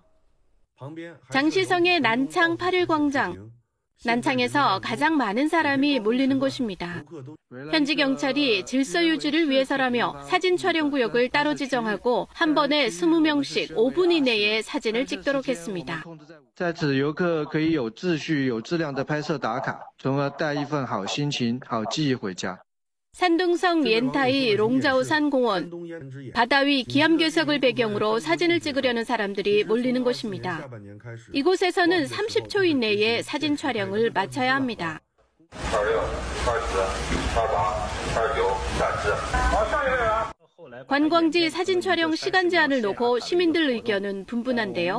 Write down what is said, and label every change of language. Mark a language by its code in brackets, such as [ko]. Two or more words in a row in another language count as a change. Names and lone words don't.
[ko] 장시성의 난창 8.1광장. 난창에서 가장 많은 사람이 몰리는 곳입니다. 현지 경찰이 질서 유지를 위해서라며 사진 촬영 구역을 따로 지정하고 한 번에 20명씩 5분 이내에 사진을 찍도록 했습니다. [zh] 在此游客可以有秩序、有质量的拍摄打卡，从而带一份好心情、好记忆回家。 [ko] 산둥성 옌타이 롱자오산 공원. 바다 위 기암괴석을 배경으로 사진을 찍으려는 사람들이 몰리는 곳입니다. 이곳에서는 30초 이내에 사진 촬영을 마쳐야 합니다. 관광지 사진 촬영 시간 제한을 놓고 시민들 의견은 분분한데요.